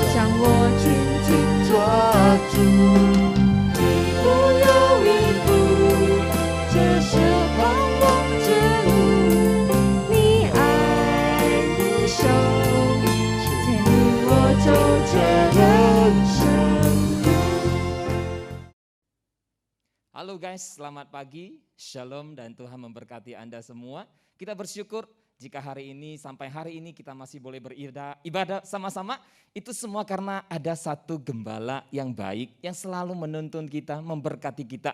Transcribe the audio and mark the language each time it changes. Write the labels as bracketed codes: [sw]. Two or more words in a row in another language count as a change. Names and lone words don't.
[zh] 我紧紧抓住。一步又一步，这是盼望之路。你爱你手，牵引我走这人生路。 [id] Halo guys, selamat pagi, shalom dan Tuhan memberkati Anda semua. Kita bersyukur jika hari ini sampai hari ini kita masih boleh beribadah sama-sama. Itu semua karena ada satu gembala yang baik yang selalu menuntun kita, memberkati kita.